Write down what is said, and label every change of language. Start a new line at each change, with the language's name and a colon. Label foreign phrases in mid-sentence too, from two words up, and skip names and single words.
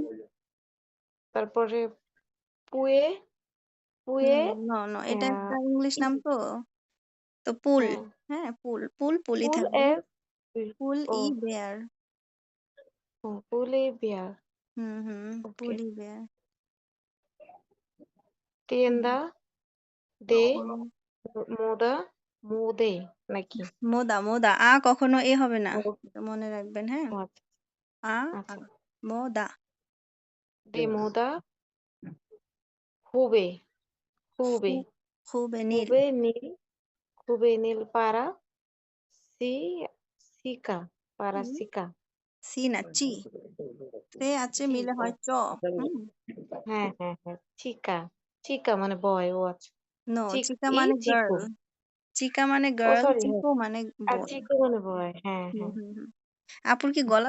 Bangla: তারপরে পুয়ে পুয়ে নো নো, এটা আহ, একটা ইংলিশ নাম তো। তো পুল, হ্যাঁ, হ্যাঁ পুলই পুল থাকবে। এস পুল ও ই বেয়ার। পুলে বিয়ার। ওকে, পুলি বেয়ার।
Spanish: tienda de moda mode নাকি?
Bangla: মোদা মোদা, কখনো এ হবে না, ও এটা মনে রাখবেন। হ্যাঁ, আচ্ছা আ আ আচ্ছা,
Spanish: মোদা। de moda jube jube
Bangla: খু- খুব নীল।
Spanish: juvenil para si chica para হুম, chica
Bangla: সি না চি, সে আছে
Spanish: chi
Bangla: মিলে ও হয় চ। হুম, হ্যাঁ হ্যাঁ হ্যাঁ
Spanish: chica chica
Bangla: মানে বয় ও আচ্ছা নো, চিক চিকা ই মানে চিকু গার্ল, চিকা মানে ও গার্ল, সরি হ্যাঁ চিকু মানে আর বয়। চিকু মানে বয় হ্যাঁ হুম হ্যাঁ হুম হুম আপুর কি গলা